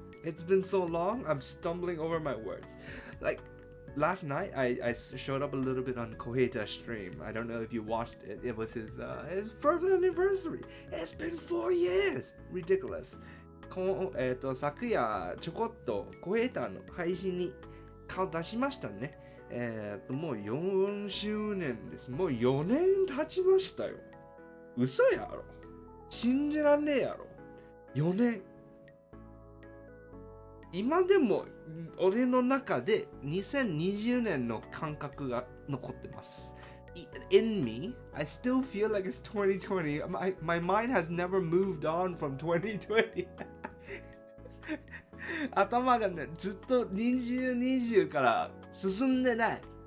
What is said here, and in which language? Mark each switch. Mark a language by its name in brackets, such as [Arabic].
[English] It's been so long, I'm stumbling over my words. Like, last night, I showed up a little bit on Koheta's stream. I don't know if you watched it. It was his first anniversary. It's been 4 years. Ridiculous. [Japanese] 昨夜、ちょこっとコヘタの配信に顔出しましたね。もう4周年です。もう4年経ちましたよ。嘘やろ。信じらんねえやろ。4年。今でも俺の中で2020年の感覚が残ってます。 [English] In me, I still feel like it's 2020. My mind has never moved on from 2020. [Japanese] 頭がね、ずっと2020から進んでない。